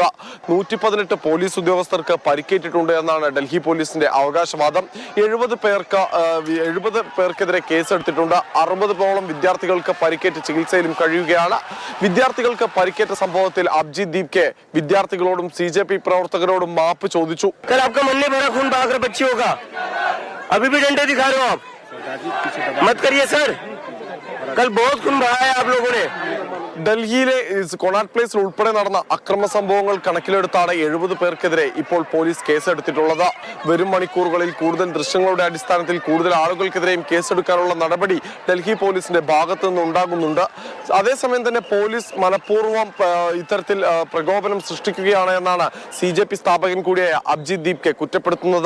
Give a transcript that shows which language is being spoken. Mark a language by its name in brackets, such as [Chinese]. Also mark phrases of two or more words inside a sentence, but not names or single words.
[Malayalam] 118 പോലീസ് ഉദ്യോഗസ്ഥർക്ക് പരിക്കേറ്റിട്ടുണ്ട് എന്നാണ് ഡൽഹി പോലീസിന്റെ അവകാശവാദം. 70 പേർക്കെതിരെ കേസെടുത്തിട്ടുണ്ട്. 60ഓളം വിദ്യാർത്ഥികൾക്ക് പരിക്കേറ്റ് ചികിത്സയിലും കഴിയുകയാണ്. വിദ്യാർത്ഥികൾക്ക് പരിക്കേറ്റ സംഭവത്തിൽ അഭിജിത് ദീപ്കെ വിദ്യാർത്ഥികളോടും CJP പ്രവർത്തകരോടും മാപ്പ് ചോദിച്ചു. [Hindi] मत करिए सर, कल बहुत खून बहाया है आप लोगों ने. [Malayalam] ഡൽഹിയിലെ കൊണാട്ട് പ്ലേസിൽ ഉൾപ്പെടെ നടന്ന അക്രമ സംഭവങ്ങൾ കണക്കിലെടുത്താണ് 70 പേർക്കെതിരെ ഇപ്പോൾ പോലീസ് കേസെടുത്തിട്ടുള്ളത്. വരും മണിക്കൂറുകളിൽ കൂടുതൽ ദൃശ്യങ്ങളുടെ അടിസ്ഥാനത്തിൽ കൂടുതൽ ആളുകൾക്കെതിരെയും കേസെടുക്കാനുള്ള നടപടി ഡൽഹി പോലീസിന്റെ ഭാഗത്തു നിന്നുണ്ടാകുന്നുണ്ട്. അതേസമയം തന്നെ പോലീസ് മനഃപൂർവ്വം ഇത്തരത്തിൽ പ്രകോപനം സൃഷ്ടിക്കുകയാണ് എന്നാണ് CJP സ്ഥാപകൻ കൂടിയായ അഭിജിത് ദീപ്കെ കുറ്റപ്പെടുത്തുന്നത്.